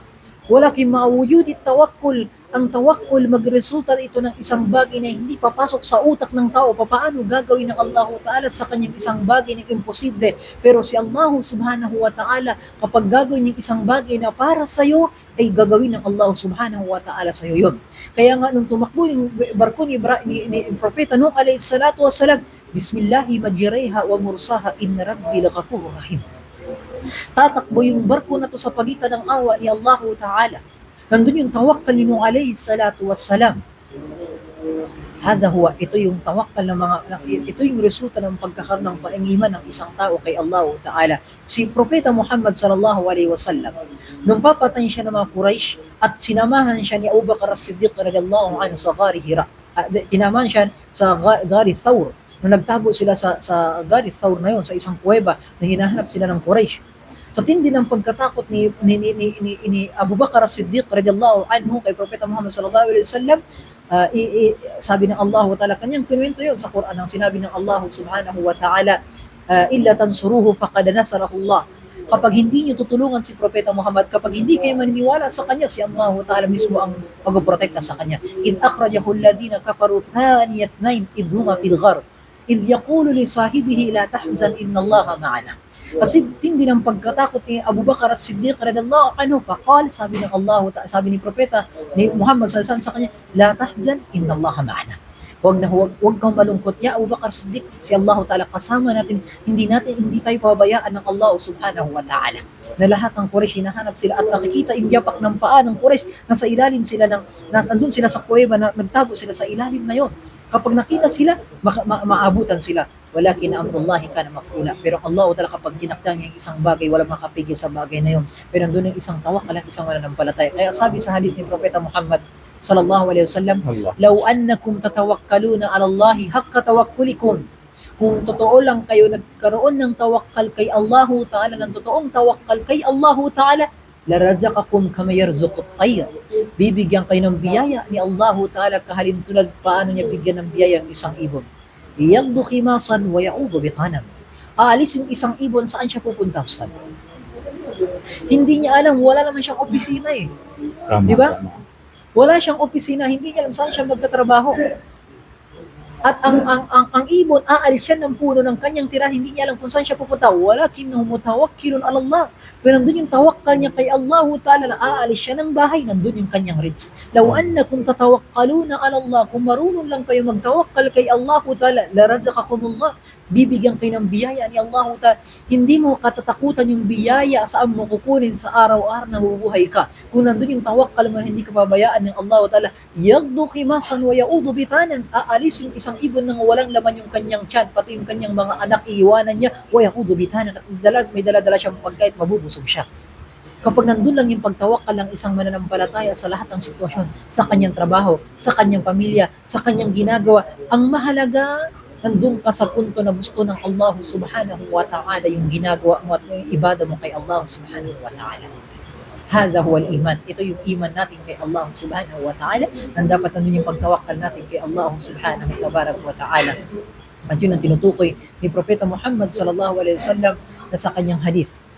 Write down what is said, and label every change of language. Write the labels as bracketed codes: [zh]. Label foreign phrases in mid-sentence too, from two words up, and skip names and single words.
[ar] ولكن موجودة التوكل. [tl] Ang tawakkul, magresulta ito ng isang bagay na hindi papasok sa utak ng tao. Paano gagawin ng [ar] الله تعالى [tl] sa kanyang isang bagay na imposible? Pero si [ar] الله سبحانه وتعالى, [tl] kapag gagawin yung isang bagay na para sa'yo, ay gagawin ng [ar] الله سبحانه وتعالى [tl] sa'yo yun. Kaya nga nung tumakbo yung barko ni Propeta Nuh [ar] عليه الصلاة والسلام, بسم الله مجراها ومرساها إن ربي لغفور رحيم. [tl] Tatakbo yung barko na to sa pagitan ng awa ni [ar] الله تعالى. [tl] Nandun yung tawakkal ni Nuh [ar] عليه الصلاة والسلام. [tl] Ito yung tawakkal ng ito yung resulta ng pagkakaroon ng paingiman ng isang tao kay [ar] الله تعالى. [tl] Si Propeta Muhammad [ar] صلى الله عليه وسلم, [tl] nung papatayin siya ng mga Quraysh at sinamahan siya ni Abu Bakar as-Siddiq [ar] رضي الله عنه [tl] sa Ghari Hira. Tinamahan siya sa Ghari Thawr. Nung nagtago sila sa Ghari Thawr na yun, sa isang kuweba na hinahanap sila ng Quraysh. Sa tindi ng pagkatakot ni Abu Bakar as-Siddiq [ar] رضي الله عنه [tl] kay Propeta Muhammad [ar] صلى الله عليه وسلم, [tl] sabi ng [ar] الله تعالى, [tl] kanyang kinuwento yun sa Quran, ang sinabi ng [ar] الله سبحانه وتعالى, إلا تنصروه فقد نصره الله. [tl] Kapag hindi niyo tutulungan si Propeta Muhammad, kapag hindi kayo maniniwala sa kanya, si [ar] الله تعالى [tl] mismo ang magpoprotekta sa kanya. [ar] إذ أخرجه الذين كفروا ثاني اثنين إذ هما في الغار إذ يقول لصاحبه لا تحزن إن الله معنا. [tl] Kasi tindi ng pagkatakot ni Abu Bakar as-Siddiq [ar] رضي الله عنه فقال, [tl] sabi ng Allah, sabi ni Propeta ni Muhammad [ar] صلى الله عليه وسلم [tl] sa kanya, [ar] لا تحزن إن الله معنا. [tl] Huwag kang malungkot, ya Abu Bakar as-Siddiq, si [ar] الله تعالى [tl] kasama natin, hindi tayo pababayaan ng [ar] الله سبحانه وتعالى. [tl] Na lahat ng Quraysh hinahanap sila at nakikita yung yapak ng paa ng Quraysh, nasa ilalim sila nandun sila sa kuweba, nagtago sila sa ilalim na yon. Kapag nakita sila, maabutan sila. [ar] ولكن أمر الله كان مفعولا. [tl] Pero [ar] الله تعالى [tl] kapag tinakda niya isang bagay, wala makapigil sa bagay na yon. Pero nandun yung isang tawakkal, isang mananampalataya. Kaya sabi sa hadith ni Propeta Muhammad [ar] صلى الله عليه وسلم, لو أنكم تتوكلون على الله حق توكلكم. [tl] Kung totoo lang kayo nagkaroon ng tawakkal kay [ar] الله تعالى, [tl] ng totoong tawakkal kay [ar] الله تعالى, لرزقكم كما يرزق الطير. [tl] Bibigyan kayo ng biyaya ni [ar] الله تعالى [tl] kahalintulad paano niya bigyan ng biyaya ang isang ibon. [ar] يغدو خماصا ويعود بطانا. [tl] Aalis yung isang ibon, saan siya pupunta, Ustad? Hindi niya alam, wala naman siyang opisina eh. Di ba? Wala siyang opisina, hindi niya alam saan siya magtatrabaho. At ang ibon, aalis siya ng puno ng kanyang tirahan, hindi niya alam kung saan siya pupunta. [ar] ولكنه متوكل على الله. [tl] Pero nandun yung tawakkal niya kay [ar] الله تعالى [tl] na aalis siya ng bahay, nandun yung kanyang rizq. [ar] لو أنكم تتوكلون على الله, [tl] kung marunong lang kayo magtawakkal kay [ar] الله تعالى, [tl] larazaqakumullah. Bibigyan kayo ng biyaya ni [ar] الله تعالى. [tl] Hindi mo katatakutan yung biyaya saan mo kukunin sa araw-araw na bubuhay ka. Kung nandun yung tawakkal mo, hindi ka pabayaan ng [ar] الله تعالى, يغدو خماصا ويعود بطانا, [tl] aalis yung isang ibon nang walang laman yung kanyang tiyan, pati yung kanyang mga anak iiwanan niya, [ar] ويعود بطانا, [tl] at may dala-dala siyang pagkain, mabubusog siya. Kapag nandun lang yung pagtawakkal ng isang mananampalataya sa lahat ng sitwasyon, sa kanyang trabaho, sa kanyang pamilya, sa kanyang ginagawa, ang mahalaga, nandun ka sa punto na gusto ng [ar] الله سبحانه وتعالى [tl] yung ginagawa mo at yung ibada mo kay [ar] الله سبحانه وتعالى. هذا هو الإيمان. [tl] Ito yung iman natin kay [ar] الله سبحانه وتعالى. [tl] Nang dapat nandun yung pagtawakkal natin kay [ar] الله سبحانه وتعالى. [tl] At yun ang tinutukoy ni Propeta Muhammad [ar] صلى الله عليه وسلم [tl] na sa kanyang hadith.